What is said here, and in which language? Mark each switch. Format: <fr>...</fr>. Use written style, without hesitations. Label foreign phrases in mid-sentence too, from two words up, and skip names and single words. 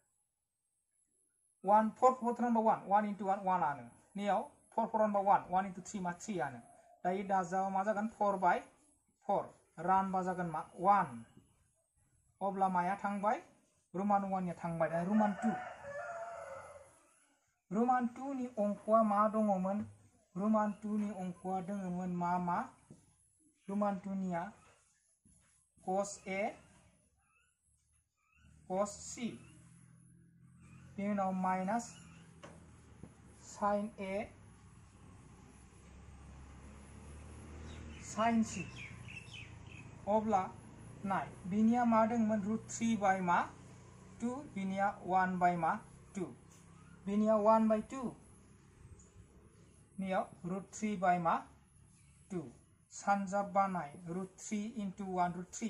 <brx>1 4 4 नम्बर 1 into 1 आनो नैयाव 4 नम्बर 1 into 3 मा 3 आनो दायो दाजाबा मा जागोन 4 by 4 रानबा जागोन मा 1 अब्ला माया थांबाय रोमान 1 या थांबाय दा रोमान 2 नि अंकआ मा दङमोन रोमान 2 नि अंकआ दङमोन मा रोमान 2 निया cos A cos C बेनि उनाव माइनास sin A sin C अब्ला नाय बिनिया मा दङमोन √3 बाय मा 2 बिनिया 1 बाय मा 2 बिनिया 1 बाय 2 नियाव √3 बाय मा 2 सानजाब बानाय √3 into 1 √3</brx>